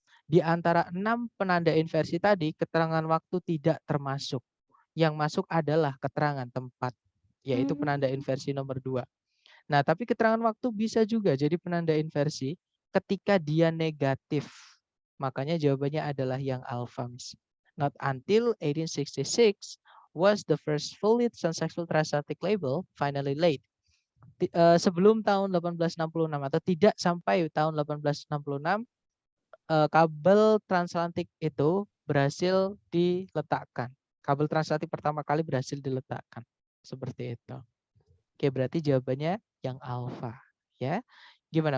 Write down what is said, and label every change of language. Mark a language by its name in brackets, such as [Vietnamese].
[Indonesian] Di antara 6 penanda inversi tadi, keterangan waktu tidak termasuk. Yang masuk adalah keterangan tempat, yaitu penanda inversi nomor 2. Nah, tapi keterangan waktu bisa juga jadi penanda inversi ketika dia negatif. Makanya jawabannya adalah yang alpha, Miss. [English] Not until 1866 was the first fully successful transatlantic label finally laid. [Indonesian] Sebelum tahun 1866 atau tidak sampai tahun 1866, kabel transatlantik itu berhasil diletakkan. Kabel transatlantik pertama kali berhasil diletakkan. Seperti itu. Oke, berarti jawabannya yang alfa, ya. Gimana?